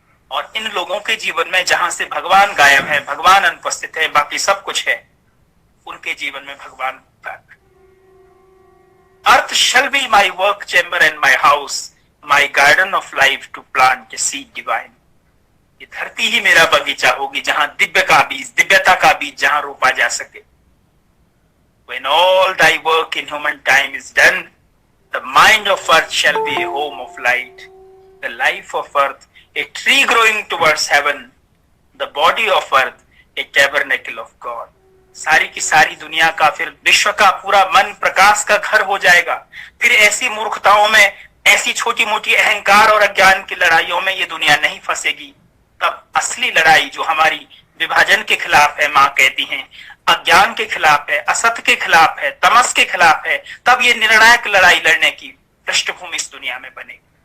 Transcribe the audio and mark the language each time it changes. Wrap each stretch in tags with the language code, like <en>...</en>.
<hi>और इन लोगों के जीवन में जहां से भगवान गायब है, भगवान अनुपस्थित है, बाकी सब कुछ है, उनके जीवन में भगवान</hi> <en>Earth shall be my work chamber and my house, my garden of life to plant a seed divine.</en> <hi>ये धरती ही मेरा बगीचा होगी जहां दिव्य का बीज, दिव्यता का बीज जहां रोपा जा सके।</hi> <en>When all thy work in human time is done, the mind of earth shall be a home of light, the life of earth a tree growing towards heaven, the body of earth a tabernacle of God.</en> <hi>सारी की सारी दुनिया का, फिर विश्व का पूरा मन प्रकाश का घर हो जाएगा। फिर ऐसी मूर्खताओं में, ऐसी छोटी मोटी अहंकार और अज्ञान की लड़ाइयों में ये दुनिया नहीं फंसेगी। तब असली लड़ाई जो हमारी विभाजन के खिलाफ है, मां कहती हैं, अज्ञान के खिलाफ है, असत्य के खिलाफ है, तमस के खिलाफ है, तब ये निर्णायक लड़ाई लड़ने की पृष्ठभूमि इस दुनिया में बनेगी।</hi>